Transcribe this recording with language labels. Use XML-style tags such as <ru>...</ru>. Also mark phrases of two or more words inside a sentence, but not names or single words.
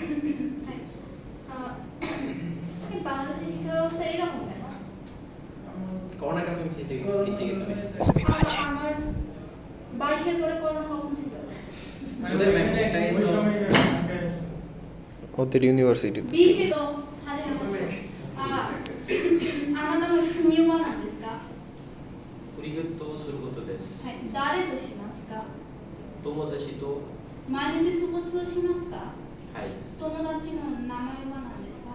<bn>এই বাংলাদেশের শিক্ষা ব্যবস্থা এরকম কেন? করোনার কারণে পিছিয়ে গেছে। খুবই বাজে। আমার 22 এর পরে করোনা কখন ছিল? ওদের ইউনিভার্সিটিতে</bn> <ja>20 えと始めましょう。あなたの趣味は何ですか？クリケットをすることです。はい。誰としますか？友達と。毎日スポーツをしますか？はい。友達の名前は何ですか？</ja>